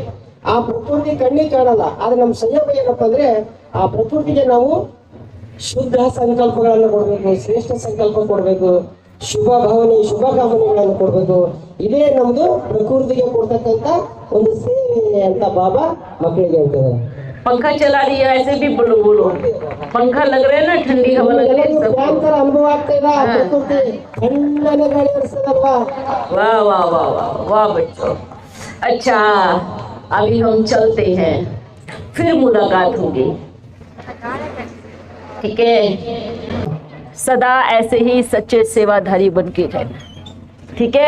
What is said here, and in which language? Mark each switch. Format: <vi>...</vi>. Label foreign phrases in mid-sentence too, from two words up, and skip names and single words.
<kn>ಆ ಪ್ರಕೃತಿ ಕಣ್ಣಿಗೆ ಕಾಣಲ್ಲ, ಆದ್ರೆ ನಮ್ಮ ಸಹಯೋಗ ಏನಪ್ಪಾ ಅಂದ್ರೆ ಆ ಪ್ರಕೃತಿಗೆ ನಾವು ಶುದ್ಧ ಸಂಕಲ್ಪಗಳನ್ನು ಕೊಡ್ಬೇಕು, ಶ್ರೇಷ್ಠ ಸಂಕಲ್ಪ ಕೊಡ್ಬೇಕು, ಶುಭ ಭಾವನೆ ಶುಭಕಾಮನೆಗಳನ್ನು ಕೊಡ್ಬೇಕು. ಇದೇ ನಮ್ದು ಪ್ರಕೃತಿಗೆ ಕೊಡ್ತಕ್ಕಂತ ಒಂದು ಸೇವೆ ಅಂತ ಬಾಬಾ ಮಕ್ಕಳಿಗೆ ಹೇಳ್ತಾರೆ.</kn> <hi>पंखा चला रही है ऐसे भी बोलो बोलो, पंखा लग रहा है ना, ठंडी हवा लग रही है सबको।</hi> <kn>अनुभव ಆಗ್ತಾ ಇದೆ ಪ್ರಕೃತಿ ठंडने ಗಾಳಿ ಬರ್ತದಲ್ವಾ.</kn> <hi>वाह वाह वाह वाह वाह बच्चों। अच्छा, अभी हम चलते हैं, फिर मुलाकात होगी, ठीक है? सदा ऐसे ही सच्चे सेवाधारी बन के रहना, ठीक है?</hi>